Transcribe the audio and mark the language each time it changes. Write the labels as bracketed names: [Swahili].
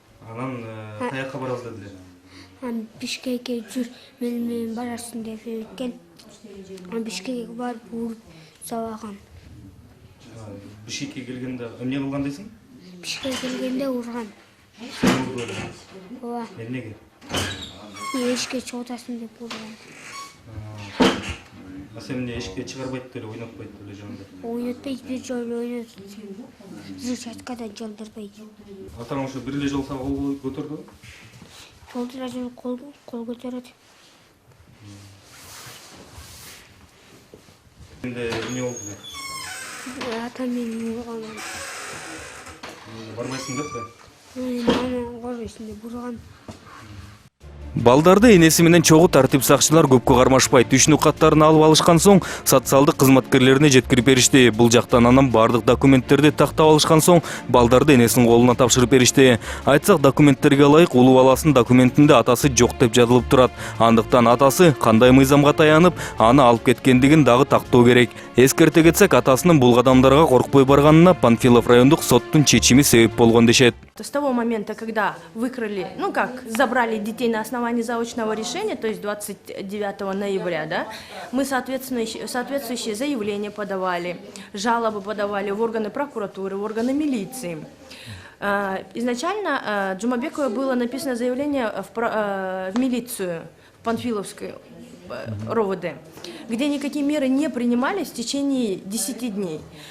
[Kyrgyz] Анан каякка барабыз дедилер? Бишкекке жүр, менен барасың деп өткөн. Бишкекке барып уруп сабаган. Бишкекке келгенде эмне кылган дейсиң? Бишкекке келгенде урган. Ооба. Эмнеге? Эшикке чыгып атасың деп урган. Сен эмне эшикке чыгарбайт деле, ойнотпойт деле жанында? Ойнатпайт, бир жолу ойнотот. Взрывчаткада жолдорбойт. Атаң ошо бир эле жол сага кол көтөрдүбү? Жолдоражы кол көтөрөт. Энди эмне болду? Атам мени урган. Барбайсың деппи? Мени көрбөйсүң деп урган. Балдарды энеси менен чогуу тартип сакчылар көпкө кармашпай түшүнүк каттарын алып алышкан соң социалдык кызматкерлерине жеткирип беришти. Бул жактан анан бардык документтерди тактап алышкан соң балдарды энесинин колуна тапшырып беришти. Айтсак, документтерге ылайык улуу баласынын документинде атасы жок деп жазылып турат. Андыктан атасы кандай мыйзамга таянып, аны алып кеткендигин дагы тактоо керек. Эскерте кетсек, атасынын бул кадамдарга коркпой барганына Панфилов райондук соттун чечими себеп болгон дешет. [Russian] С того момента, когда выкрали, забрали детей на основании заочного решения, то есть 29 ноября, да, мы соответствующие заявления подавали, жалобы подавали в органы прокуратуры, в органы милиции. Изначально Джумабековой было написано заявление в милицию, в Панфиловскую РОВД, где никакие меры не принимались в течение 10 дней.